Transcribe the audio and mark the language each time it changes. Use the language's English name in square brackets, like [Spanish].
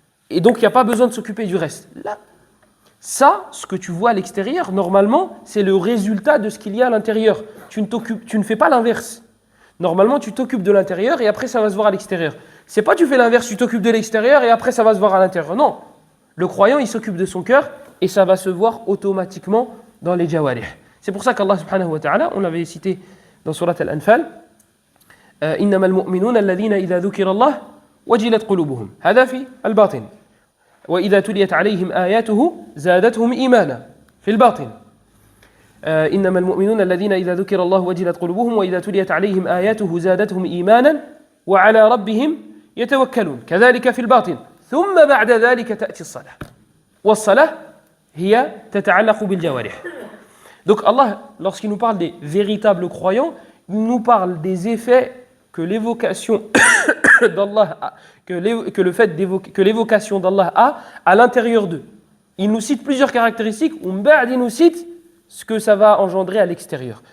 [French] Et donc, il n'y a pas besoin de s'occuper du reste. Là, ça, ce que tu vois à l'extérieur, normalement, c'est le résultat de ce qu'il y a à l'intérieur. Tu ne fais pas l'inverse. Normalement, tu t'occupes de l'intérieur et après, ça va se voir à l'extérieur. C'est pas tu fais l'inverse, tu t'occupes de l'extérieur et après, ça va se voir à l'intérieur. Non. Le croyant, il s'occupe de son cœur et ça va se voir automatiquement dans les jawarih. C'est pour ça qu'Allah subhanahu wa ta'ala, on l'avait cité dans surat Al-Anfal, [Arabic] إنما المؤمنون الذين إذا ذكر الله وجلت قلوبهم هذا في الباطن وإذا تليت عليهم آياته زادتهم إيمانا في الباطن إنما المؤمنون الذين إذا ذكر الله وجلت قلوبهم وإذا تليت عليهم آياته زادتهم إيمانا وعلى ربهم يتوكلون كذلك في الباطن ثم بعد ذلك تأتي الصلاة والصلاة هي تتعلق بالجوارح. [French] Donc Allah, lorsqu'il nous parle des véritables croyants, il nous parle des effets que l'évocation d'Allah a, que l'évocation d'Allah a à l'intérieur d'eux. Il nous cite plusieurs caractéristiques, ou il nous cite ce que ça va engendrer à l'extérieur.